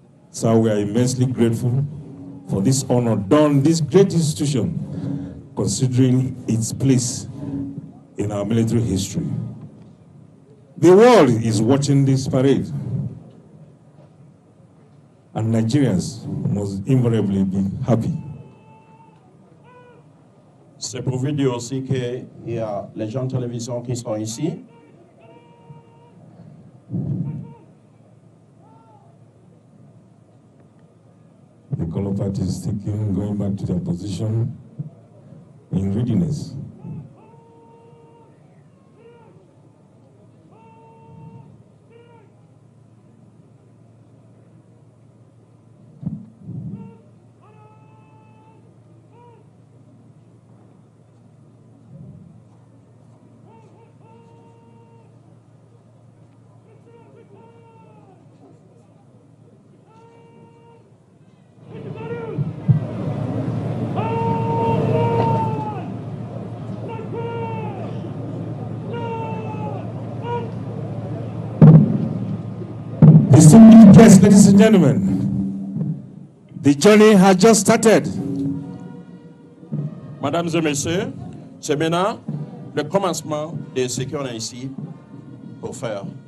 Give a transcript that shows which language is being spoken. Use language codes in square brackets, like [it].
[en] So we are immensely grateful for this honor done this great institution, considering its place in our military history. The world is watching this parade, and Nigerians must invariably be happy. [fr] C'est pour vous dire aussi qu'il y a les gens de télévision qui sont ici. [en] The color party is sticking, going back to their position in readiness. Yes, ladies and gentlemen, the journey has just started. [fr] Mesdames et messieurs, c'est maintenant le commencement de ce qu'on a ici pour faire.